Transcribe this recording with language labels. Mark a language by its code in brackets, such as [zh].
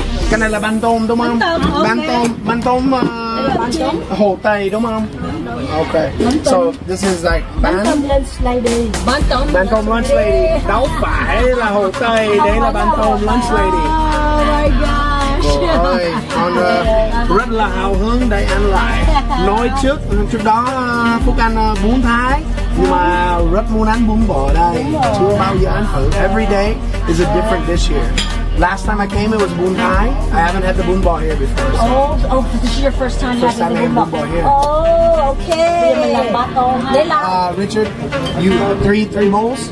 [vi] Cái này là bánh tôm đúng không? Bánh tôm Hồ Tây đúng không? [en] Okay. So this is like bánh tôm lunch lady. [vi] Đâu phải là Hồ Tây, đấy là bánh tôm lunch lady. [en] Oh my gosh. [vi] Rồi, con rất là hào hứng để ăn lại. Nói trước đó Phúc ăn bún Thái, nhưng mà rất muốn ăn bún bò đây. Chưa bao giờ ăn thử. [en] Every day is a different dish here. Last time I came, it was bún Thái. I haven't had the bún bò here before. So. Oh, this is your first time having the bún bò here. Oh, okay. [vi] Đấy là [en] Richard, you three bowls?